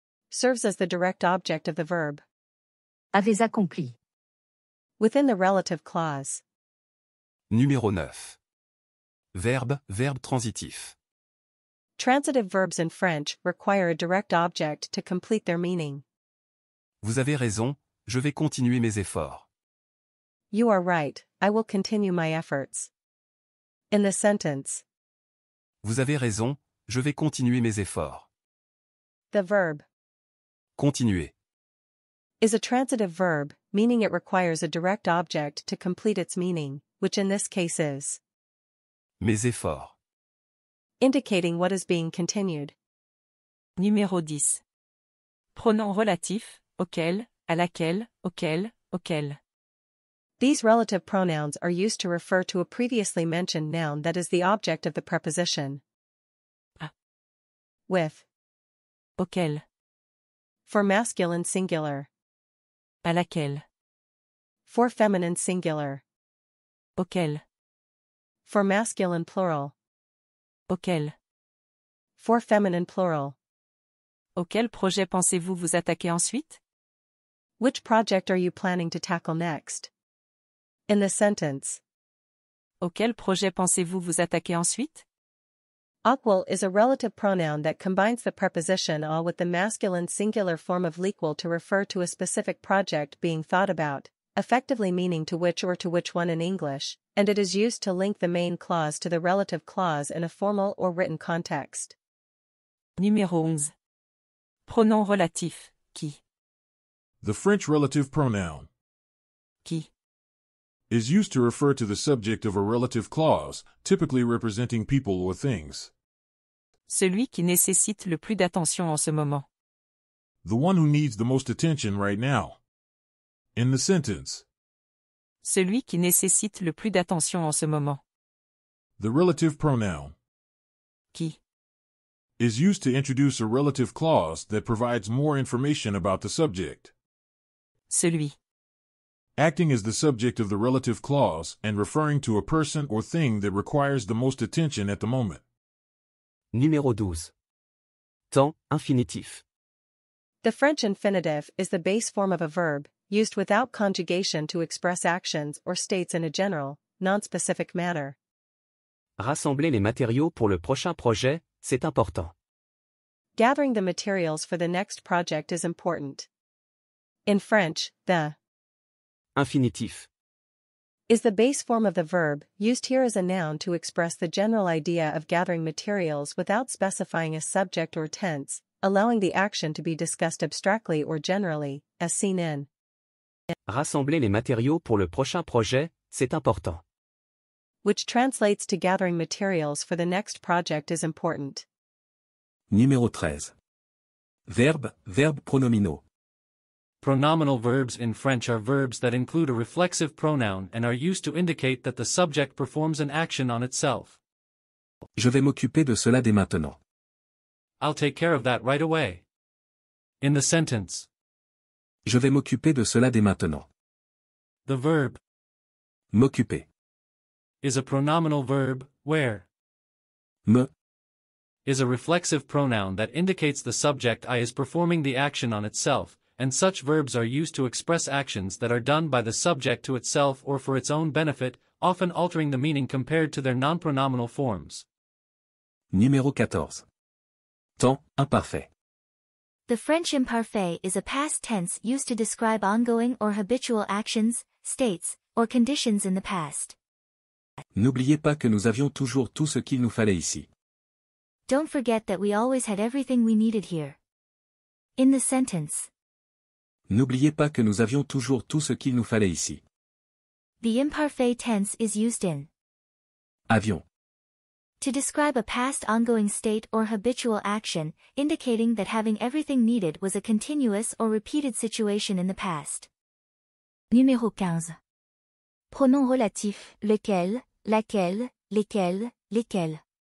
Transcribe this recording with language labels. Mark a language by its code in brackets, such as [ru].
[en] serves as the direct object of the verb. [fr] Avez accompli. [en] Within the relative clause. [fr] Numéro 9. Verbe transitif. [en] Transitive verbs in French require a direct object to complete their meaning. [fr] Vous avez raison, je vais continuer mes efforts. [en] You are right, I will continue my efforts. In the sentence. [fr] Vous avez raison, je vais continuer mes efforts. [en] The verb [fr] Continuer. [en] is a transitive verb, meaning it requires a direct object to complete its meaning, which in this case is. [fr] Mes efforts. [en] indicating what is being continued. [fr] Numéro 10. Pronom relatif, auquel, à laquelle, auquel, auquel. [en] These relative pronouns are used to refer to a previously mentioned noun that is the object of the preposition. [fr] À. [en] With. [fr] Auquel. [en] For masculine singular. [fr] À laquelle. [en] For feminine singular. [fr] Auquel. [en] For masculine plural. [fr] Auquel. [en] For feminine plural. [fr] Auquel projet pensez-vous vous attaquer ensuite? [en] Which project are you planning to tackle next? In the sentence. [fr] Auquel projet pensez-vous vous attaquer ensuite? [en] Auquel is a relative pronoun that combines the preposition a with the masculine singular form of lequel to refer to a specific project being thought about, effectively meaning to which or to which one in English, and it is used to link the main clause to the relative clause in a formal or written context. [fr] Numéro 11. Pronom relatif, qui. [en] The French relative pronoun [fr] Qui. [en] is used to refer to the subject of a relative clause, typically representing people or things. [fr] Celui qui nécessite le plus d'attention en ce moment. [en] The one who needs the most attention right now. In the sentence. [fr] Celui qui nécessite le plus d'attention en ce moment. [en] The relative pronoun [fr] Qui. [en] is used to introduce a relative clause that provides more information about the subject. [fr] Celui. [en] Acting as the subject of the relative clause and referring to a person or thing that requires the most attention at the moment. [fr] Numéro 12. Temps, infinitif. [en] The French infinitive is the base form of a verb, used without conjugation to express actions or states in a general, non-specific manner. [fr] Rassembler les matériaux pour le prochain projet, c'est important. [en] Gathering the materials for the next project is important. In French, the [fr] Infinitif. [en] is the base form of the verb, used here as a noun to express the general idea of gathering materials without specifying a subject or tense, allowing the action to be discussed abstractly or generally, as seen in. [fr] Rassembler les matériaux pour le prochain projet, c'est important. [en] Which translates to gathering materials for the next project is important. [fr] Numéro 13. Verbes, verbes pronominaux. [en] Pronominal verbs in French are verbs that include a reflexive pronoun and are used to indicate that the subject performs an action on itself. [fr] Je vais m'occuper de cela dès maintenant. [en] I'll take care of that right away. In the sentence. [fr] Je vais m'occuper de cela dès maintenant. [en] The verb [fr] M'occuper. [en] is a pronominal verb, where [fr] Me. [en] is a reflexive pronoun that indicates the subject I is performing the action on itself, and such verbs are used to express actions that are done by the subject to itself or for its own benefit, often altering the meaning compared to their non-pronominal forms. [fr] Numéro 14. Temps, imparfait. [en] The French imparfait is a past tense used to describe ongoing or habitual actions, states, or conditions in the past. [fr] N'oubliez pas que nous avions toujours tout ce qu'il nous fallait ici. [en] Don't forget that we always had everything we needed here. In the sentence. [fr] N'oubliez pas que nous avions toujours tout ce qu'il nous fallait ici. [en] The imparfait tense is used in [fr] Avion. [en] to describe a past ongoing state or habitual action, indicating that having everything needed was a continuous or repeated situation in the past. [fr] Numéro 15. Pronom relatif, lequel, laquelle, lesquels, lesquels.